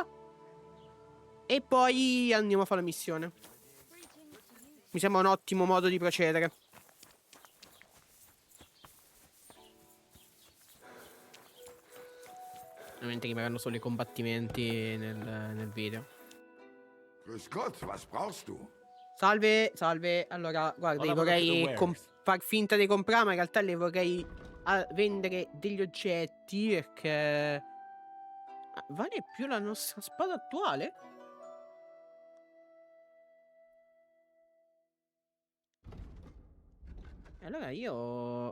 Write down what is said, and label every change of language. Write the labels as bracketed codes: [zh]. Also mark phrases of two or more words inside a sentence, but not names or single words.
[it] E poi andiamo a fare la missione. Mi sembra un ottimo modo di procedere. Ovviamente rimarranno solo i combattimenti nel video. [de] Grüß Gott, was brauchst du? [it] Salve, salve. Allora, guardi, vorrei far finta di comprare, ma in realtà le vorrei vendere degli oggetti perché... vale più la nostra spada attuale? E allora io...